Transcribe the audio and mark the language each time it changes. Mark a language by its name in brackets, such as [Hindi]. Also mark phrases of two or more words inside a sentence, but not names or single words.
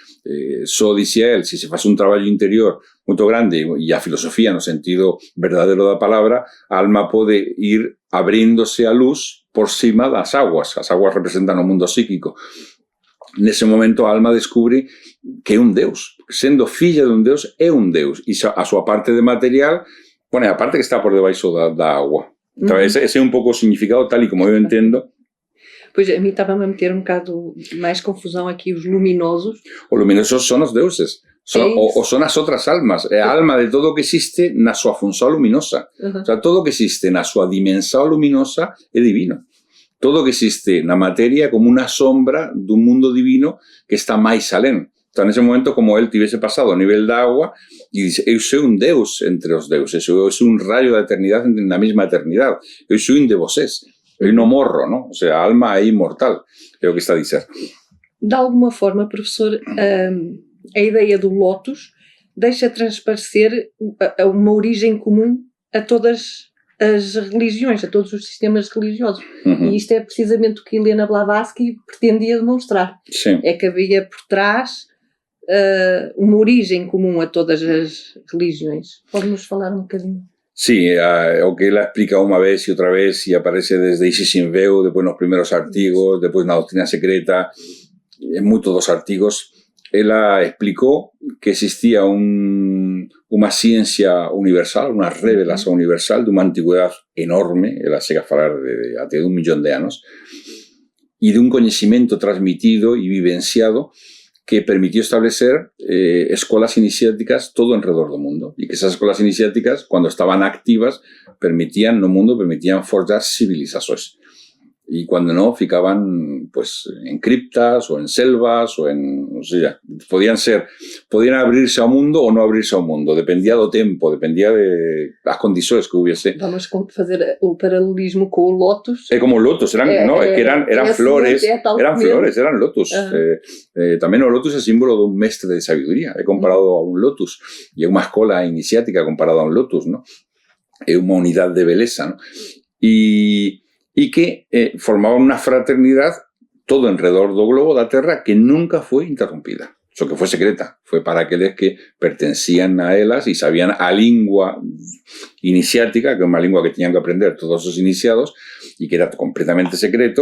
[Galician] Só dicía él, se faz un traballo interior moito grande e a filosofía no sentido verdadeiro da palabra, a alma pode ir abríndose a luz por cima das aguas. As aguas representan o mundo psíquico. Nese momento a alma descubre que é un deus. Sendo filla de un deus, é un deus. E a súa parte de material, bueno, a parte que está por debaixo da agua. Então, esse é un pouco o significado tal e como eu entendo. [Portuguese] Pois a mim estava-me a meter um bocado mais confusão aqui os luminosos. [Galician] Os luminosos son os deuses, ou son as outras almas. É a alma de todo o que existe na súa función luminosa. O sea, todo o que existe na súa dimensão luminosa é divino. Todo o que existe na materia é como unha sombra dun mundo divino que está máis alén. Então, nesse momento, como ele tivesse pasado ao nivel da agua, e dice, eu sou un deus entre os deuses, eu sou un rayo da eternidade na mesma eternidade, eu sou un de vocês, eu non morro, non? O sea, a alma é inmortal, é o que está a dizer. [Portuguese] De alguma forma, professor, a ideia do lótus deixa transparecer uma origem comum a todas as religiões, a todos os sistemas religiosos. E isto é precisamente o que Helena Blavatsky pretendia demonstrar. Sim. É que havia por trás uma origem comum a todas as religiões. Pode-nos falar um bocadinho? Sí, o que ela explica uma vez e outra vez e aparece desde Isis sin Veu, depois nos primeiros artigos, depois na doutrina secreta, en muchos dos artigos, ela explicou que existía uma ciência universal, uma revelação universal de uma antiguidade enorme, ela chega a falar de até de 1 millón de anos, e de um conhecimento transmitido e vivenciado que [Spanish] permitió establecer escuelas iniciáticas todo alrededor del mundo y que esas escuelas iniciáticas, cuando estaban activas, permitían forjar civilizaciones. Y cuando no, ficaban pues en criptas o en selvas o en, o sea, podían abrirse [Galician] ao mundo ou non abrirse ao mundo, dependía do tempo, [Spanish] dependía de as condições que hubiese. [Portuguese] Vamos fazer o paralelismo com o Lotus. É como o Lotus, [Galician] eran flores, eran Lotus. Tamén o Lotus é símbolo dun mestre de sabiduría, é comparado a un Lotus, e é unha escola iniciática comparado a un Lotus, [Spanish] ¿no? [Galician] É unha unidade de beleza, [Spanish] ¿no? Y que formaban una fraternidad todo alrededor del globo de la Tierra que nunca fue interrumpida. Eso que fue secreta. Fue para aquellos que pertenecían a ellas y sabían a lengua iniciática, que es una lengua que tenían que aprender todos los iniciados y que era completamente secreto.